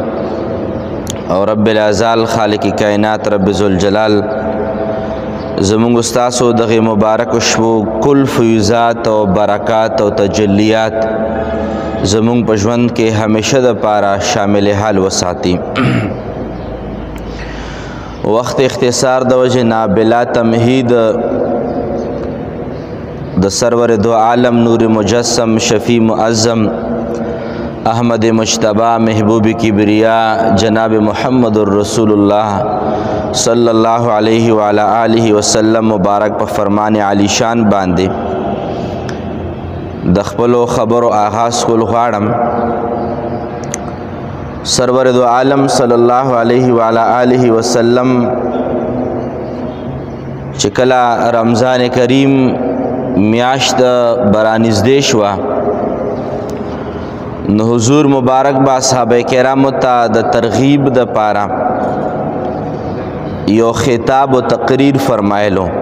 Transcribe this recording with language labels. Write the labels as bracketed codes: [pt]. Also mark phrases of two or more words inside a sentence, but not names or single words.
[ps] او رب العزال خالق کائنات رب ذوالجلال زموږ استاسو دغه مبارک شپو کل فیضات او برکات او تجلیات زموږ په ژوند کې همیشه د پاره شامل حال وساتي. وخت اختصار د وجه نه بلا تمهید د سرور دو عالم نور مجسم شفیع معظم احمد مجتبی محبوب کبریا جناب محمد رسول الله [ar] صلی الله علیه وعلی آله وسلم [ps] مبارک په فرمان علی شان باندې د خپلو خبرو آغاز کول غواړم. سرور دو عالم [ar] صلی الله علیه وعلی آله وسلم [ps] چې کله رمضان کریم میاشت برانزدې شوه نو حضور مبارک با صحابه کرامو ته د ترغیب د پاره یو خطاب و تقریر فرمایلو.